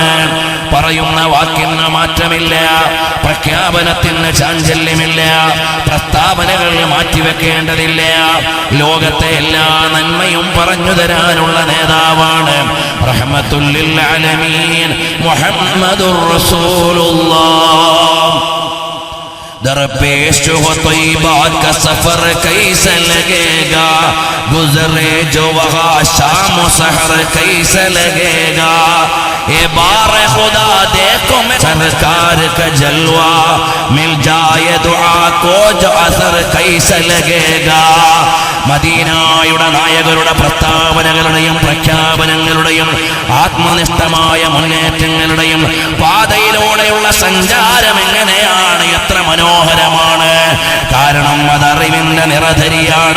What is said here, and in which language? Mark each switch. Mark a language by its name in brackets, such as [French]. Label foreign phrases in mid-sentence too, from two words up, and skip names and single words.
[Malayalam] പറയുന്ന വാക്കിന് മാറ്റമില്ല, പ്രഖ്യാപനത്തിന് ചാഞ്ചല്യമില്ല, പ്രസ്താവനകൾ മാറ്റിവെക്കേണ്ടതില്ല. ലോകത്തെ എല്ലാ നന്മയും പറഞ്ഞു തരാനുള്ള നേതാവാണ്. [Arabic] رحمة للعالمين محمد رسول الله. [Urdu] درپیش ہو طیبہ کا سفر کیسے لگے گا، گزرے جو وہاں شام سحر کیسے لگے گا، اے بار خدا دیکھو میں سرکار کا جلوہ، مل جائے دعا کو جو اثر کیسے لگے گا. [Malayalam] മദീനയുടെ നായകരുടെ പ്രസ്താവനകളുടെയും പ്രഖ്യാപനങ്ങളുടെയും ആത്മനിഷ്ഠമായ മുന്നേറ്റങ്ങളുടെയും പാതയിലൂടെയുള്ള സഞ്ചാരം എങ്ങനെയാണ്, എത്ര മനോഹരമാണ്. കാരണം അതറിവിന്റെ നിറധരിയാണ്.